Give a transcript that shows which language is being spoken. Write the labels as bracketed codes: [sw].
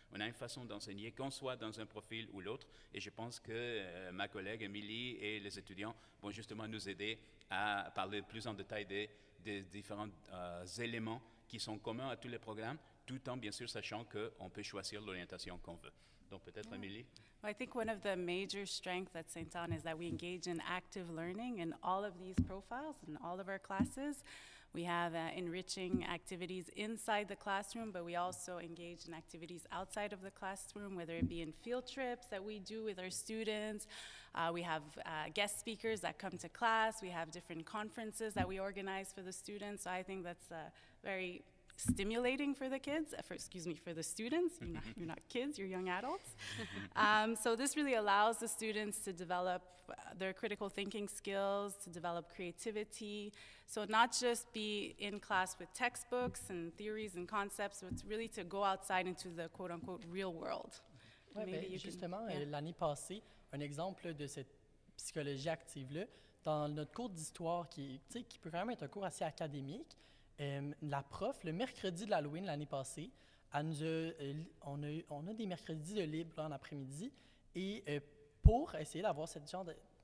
[fr] On a une façon d'enseigner, qu'on soit dans un profil ou l'autre, et je pense que ma collègue Émilie et les étudiants vont justement nous aider à parler plus en détail des différents éléments qui sont communs à tous les programmes, tout en bien sûr sachant qu'on peut choisir l'orientation qu'on veut. Donc peut-être Émilie. [en] Well, I think one of the major strengths at St. Anne is that we engage in active learning in all of these profiles, in all of our classes. We have enriching activities inside the classroom, but we also engage in activities outside of the classroom, whether it be in field trips that we do with our students. We have guest speakers that come to class. We have different conferences that we organize for the students. So I think that's very stimulating for the kids, for the students. You're not kids, you're young adults. So this really allows the students to develop their critical thinking skills, to develop creativity. So not just be in class with textbooks and theories and concepts, but really to go outside into the quote-unquote real world. [fr] Ouais, ben, justement, l'année passée, un exemple de cette psychologie active-là, dans notre cours d'histoire, qui peut quand même être un cours assez académique, la prof, le mercredi de l'Halloween l'année passée, on a des mercredis de libre là, en après-midi, et pour essayer d'avoir cette genre de...